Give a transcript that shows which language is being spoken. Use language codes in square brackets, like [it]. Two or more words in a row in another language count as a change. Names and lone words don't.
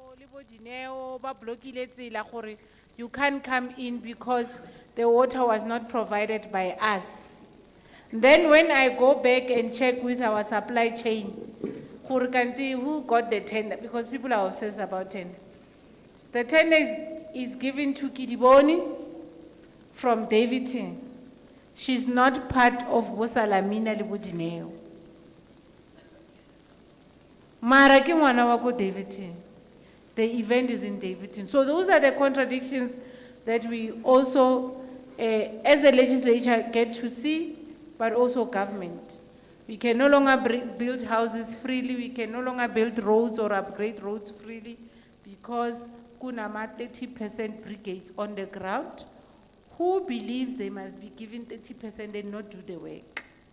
[st] bo Dineo, ba blokile tsela gore [en] you can't come in because the water was not provided by us. Then when I go back and check with our supply chain, [st] gore kanti [en] who got the tender, because people are obsessed about tender. The tender is given to Kidiboni from Davidton. She's not part of Bosalamina le Bodineo. [st] Mara ke ngwana wa ko Davidton. [en] The event is in Davidton. So those are the contradictions that we also, as a legislature, get to see, but also government. We can no longer build houses freely, we can no longer build roads or upgrade roads freely because kunama 30% brigades on the ground who believes they must be given 30% and not do the work.